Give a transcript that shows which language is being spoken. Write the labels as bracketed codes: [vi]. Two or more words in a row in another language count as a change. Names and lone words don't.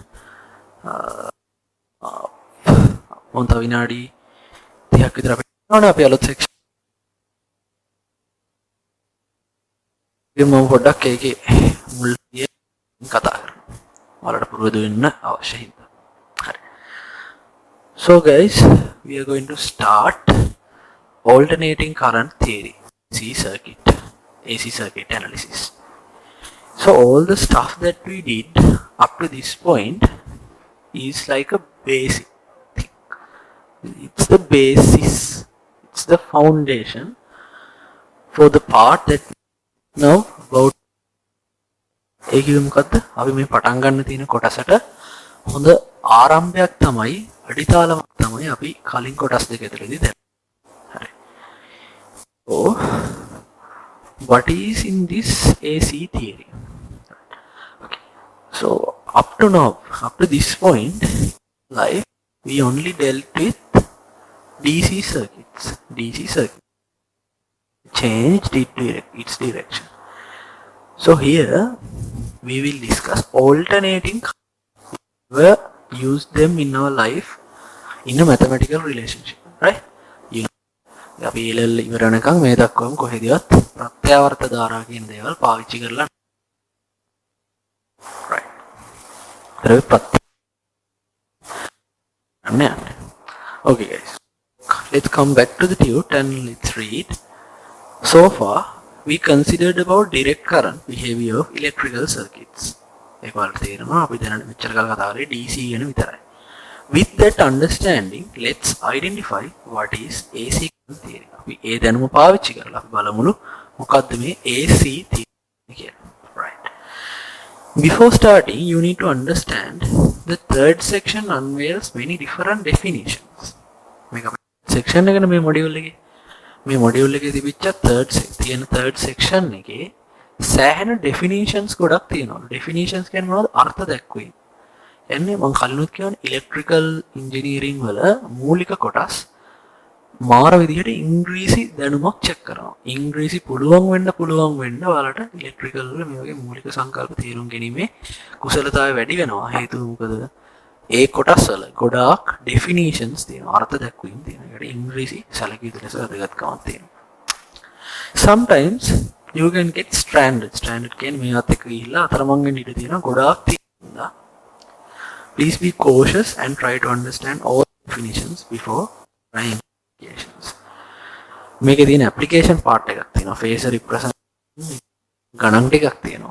[si] මොන්ත විනාඩි 30ක් විතර අපිට යනවා අපි අලුත් section එකේ මම පොඩ්ඩක් ඒකේ මුල් කතා කරනවා. ඔයාලට පුරුදු වෙන්න අවශ්‍ය හින්දා. හරි. [en] So guys, we are going to start alternating current theory, AC circuit analysis. So all the stuff that we did up to this point is like a basic thing. It's the basis, it's the foundation for the part that now about [si] ඒ කිව්වෙ මොකද්ද? අපි මේ පටන් ගන්න තියෙන කොටසට හොඳ ආරම්භයක් තමයි අඩිතාලමක් තමයි අපි කලින් කොටස් දෙක ඇතුළේදී දැක්කේ. හරි. [en] So what is in this AC theory? Okay. So up to now, up to this point in life, we only dealt with DC circuits. DC circuit changed its direction. So here we will discuss alternating current. We use them in our life in a mathematical relationship, right? You know, [si] අපි LL ඉවර වෙනකන් මේ දක්වම කොහෙදවත් ප්‍රත්‍යාවර්ත ධාරා කියන දේවල් පාවිච්චි කරලා right. [en] Okay guys, let's come back to the tute and let's read. So far we considered about direct current behavior of electrical circuits. [si] ඒක වලට තේරෙනවා අපි දැනට මෙච්චර කල් කතා කරේ DC ගැන විතරයි. [en] With that understanding, let's identify what is AC current theory. [si] අපි ඒ දැනුම පාවිච්චි කරලා අපි බලමුලු මොකක්ද මේ [en] AC theory [si] කියලා. [en] Right. Before starting, you need to understand the third section unveils many different definitions. [si] මේක section එකනේ මේ module එකේ. මේ module එකේ තිබිච්ච [en] third section [si] එකේ සෑහෙන definitions ගොඩක් තියෙනවා. Definitions කියන්නේ මොනවද? අර්ථ දැක්වීම. එන්නේ මම කලිනුත් කියවනේ [en] electrical engineering [si] වල මූලික කොටස් මාර විදිහට ඉංග්‍රීසි දැනුමක් චෙක් කරනවා. ඉංග්‍රීසි පුළුවන් වෙන්න ඔයාලට electrical වල මේ වගේ මූලික සංකල්ප තේරුම් ගැනීමේ කුසලතාවය වැඩි වෙනවා. හේතුව මොකද? ඒ කොටස් වල ගොඩාක් definitions තියෙනවා. අර්ථ දැක්වීම් තියෙනවා. ඒකට ඉංග්‍රීසි සැලකිය යුතු ලෙස වැදගත්කමක් තියෙනවා. [en] Sometimes you can get stranded [si] කියන්නේ මේවත් එක්ක ගිහිල්ලා අතරමං වෙන්න ඉඩ තියෙනවා. ගොඩාක් තියෙනවා. [en] Please be cautious and try to understand all definitions before trying applications. [si] මේකේ තියෙන [en] application part [si] එකක් තියෙනවා. [en] phasor representation [si] ගණන් ටිකක් තියෙනවා.